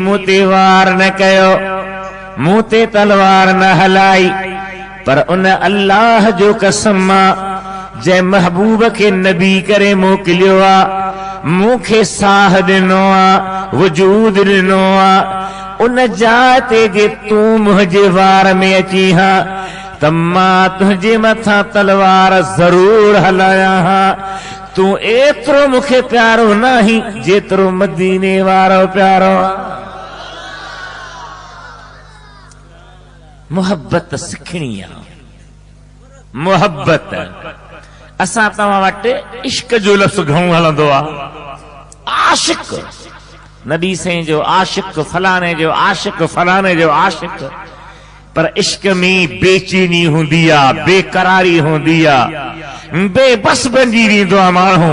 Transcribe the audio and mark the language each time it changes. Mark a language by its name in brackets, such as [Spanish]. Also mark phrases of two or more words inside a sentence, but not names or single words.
[Sindhi] मूं ते वार न कयो, मूं ते तलवार न हलाई, पर उन अल्लाह जो कसम जंहिं महबूब खे नबी करे मोकिलियो आ, मूंखे साह ॾिनो आ, वजूद ॾिनो आ, उन जाइ ते जे तूं मुंहिंजे वार में अची हा त मां तुंहिंजे मथां तलवार ज़रूर हलाया हा। तूं एतिरो मूंखे प्यारो नाही जेतिरो मदीने वारो प्यारो आ। मुहब्बत सिखणी आ, मुहब्बत। असां तव्हां वटि इश्क जो लफ़्ज़ घणो हलंदो आ। आशिक, नबी साईं जो आशिक, फलाणे जो आशिक, फलाणे जो आशिक, पर इश्क में बेचैनी हूंदी आ, बेकरारी हूंदी आ, बेबस बणिजी वेंदो आहे माण्हू।